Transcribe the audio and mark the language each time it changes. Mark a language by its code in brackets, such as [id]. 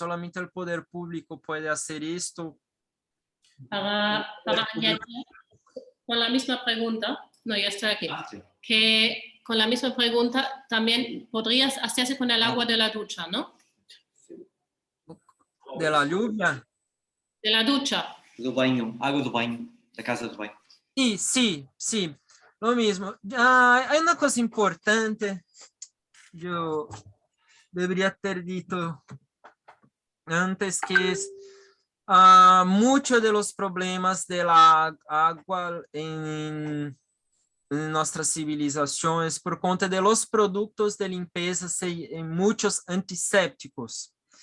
[es] Solamente el poder público puede hacer esto. Para añadir, con la misma pregunta, no, ya estoy aquí, Sí. que con la misma pregunta también podrías hacerse con el agua de la ducha, ¿no? De la lluvia. De la ducha. [pt] Do banho, água do banho, da casa do banho. [es] Sí, lo mismo. Hay una cosa importante, yo debería [pt] ter dito [es] antes, que es muchos de los problemas de la agua en nuestra civilización es [pt] por conta [es] de los productos de limpieza en muchos antisépticos.